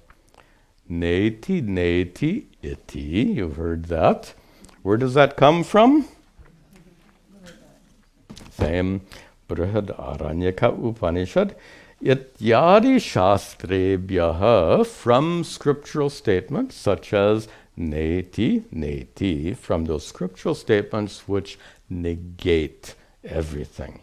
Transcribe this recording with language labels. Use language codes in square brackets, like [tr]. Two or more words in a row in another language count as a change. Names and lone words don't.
[sa] नेति नेति इति, [en] you've heard that. Where does that come from? Same Brihadaranyaka Upanishad. [sa] इत्यादि शास्त्रेभ्यः, [en] from scriptural statements such as [sa] नेति नेति, [en] from those scriptural statements which negate everything.